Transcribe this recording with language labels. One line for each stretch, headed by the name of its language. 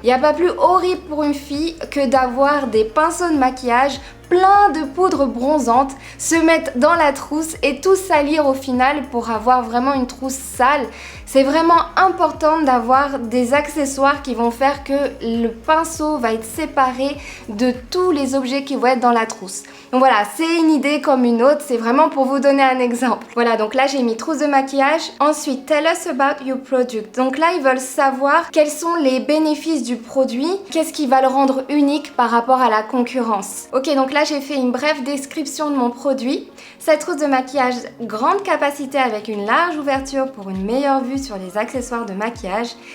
French: Il n'y a pas plus horrible pour une fille que d'avoir des pinceaux de maquillage plein de poudre bronzante, se mettre dans la trousse et tout salir au final pour avoir vraiment une trousse sale. C'est vraiment important d'avoir des accessoires qui vont faire que le pinceau va être séparé de tous les objets qui vont être dans la trousse. Donc voilà, c'est une idée comme une autre, c'est vraiment pour vous donner un exemple. Voilà, donc là j'ai mis trousse de maquillage. Ensuite,
English: tell us about your product.
French: Donc là, ils veulent savoir quels sont les bénéfices du produit, qu'est-ce qui va le rendre unique par rapport à la concurrence. Ok, donc là j'ai fait une brève description de mon produit. Cette trousse de maquillage, grande capacité avec une large ouverture pour une meilleure vue sur les accessoires de maquillage.